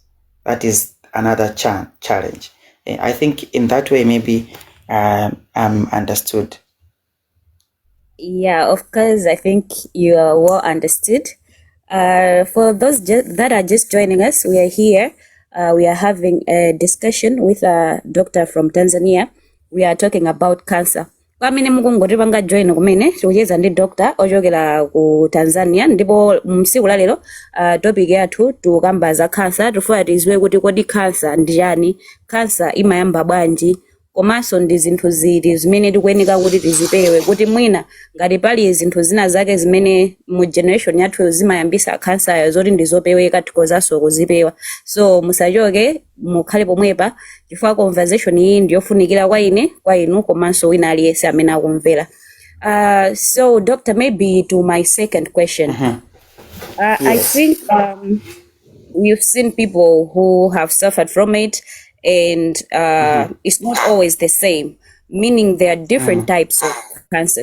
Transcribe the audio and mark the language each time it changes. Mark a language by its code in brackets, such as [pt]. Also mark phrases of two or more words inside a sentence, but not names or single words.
[en] That is another challenge. I think in that way maybe I'm understood. Yeah, of course, I think you are well understood. For those that are just joining us, we are here. We are having a discussion with a doctor from Tanzania. We are talking about cancer. [ny] Kwamene mukungoti panga join kumene tikucheza ndi doctor ochokera ku Tanzania, ndipo msiku la lero topic yathu tukamba za cancer. Tufuna tiziwe kuti kodi cancer ndi chani, cancer imayamba bwanji, komanso ndi zinthu ziti zimene tikuyenera kuti tizipewe, kuti mwina ngati pali zinthu zina zake zimene mu generation yathu zimayambisa cancer zoti ndizopeweka tikozanso kuzipewa. So musachoke, mukhale pomwepa chifukwa conversation iyi ndiyofunikira kwa ine, kwa inu, komanso wina aliyense amene akumvera. [en] So doctor, maybe to my second question. Yes. I think we've seen people who have suffered from it, and it's not always the same, meaning there are different types of cancer.